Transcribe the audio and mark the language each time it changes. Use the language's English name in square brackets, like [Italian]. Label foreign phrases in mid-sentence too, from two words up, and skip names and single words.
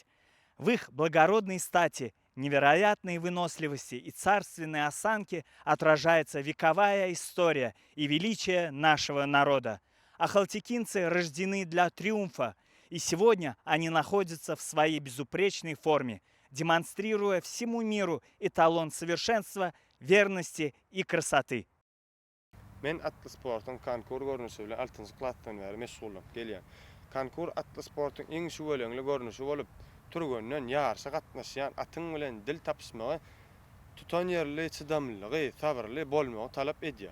[Russian] В их благородной стати, невероятной выносливости и царственной осанке отражается вековая история и величие нашего народа. Ахалтекинцы рождены для триумфа, и сегодня они находятся в своей безупречной форме, демонстрируя всему миру эталон совершенства, верности и красоты. [Turkmen] Men atlı sportun konkur görnüşi bilen 6-njy klasdan bäri meşgul bolup gelýän. Konkur atlı sportun iň şuwelengli görnüşi bolup turganyň ýarşy gatnaşýan atyň bilen dil tapşmagy, tutan ýerli, çydamlylygy, sabyrly bolmagy talap edýär.